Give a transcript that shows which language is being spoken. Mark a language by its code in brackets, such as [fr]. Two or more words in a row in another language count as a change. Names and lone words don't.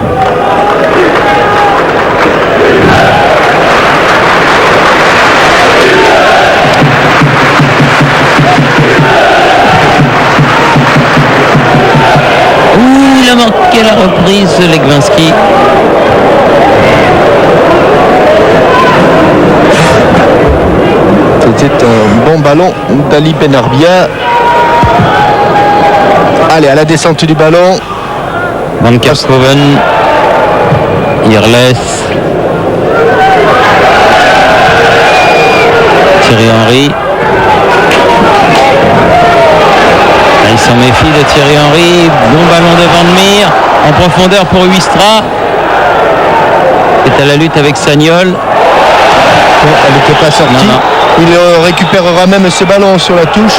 [fr] Il a manqué la reprise, Legwinski. C'était un bon ballon d'Ali Benarbia. Allez, à la descente du ballon. Van Kerkhoven. Irles. Thierry Henry. Il s'en méfie de Thierry Henry. Bon ballon de Van Meer. En profondeur pour Huistra. Est à la lutte avec Sagnol. Elle n'était pas sortie. Non. Il récupérera même ce ballon sur la touche.